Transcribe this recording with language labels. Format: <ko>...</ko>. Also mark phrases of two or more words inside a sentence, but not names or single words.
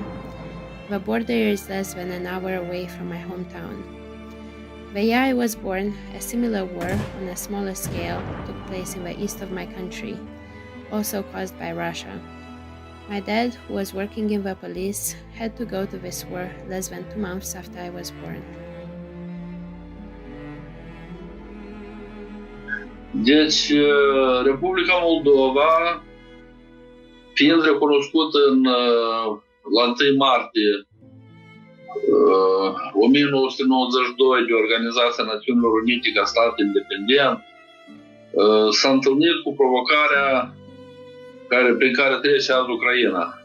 <en>The border is less than an hour away from my hometown. The year I was born, a similar war on a smaller scale took place in the east of my country, also caused by Russia. My dad, who was working in the police, had to go to this war less than 2 months after I was born.</en> <ro>Deci, Republica Moldova, fiind recunoscută la 1 martie 1992 de Organizația Națiunilor Unite ca stat independent, s-a întâlnit cu provocarea prin care trece azi Ucraina.</ro>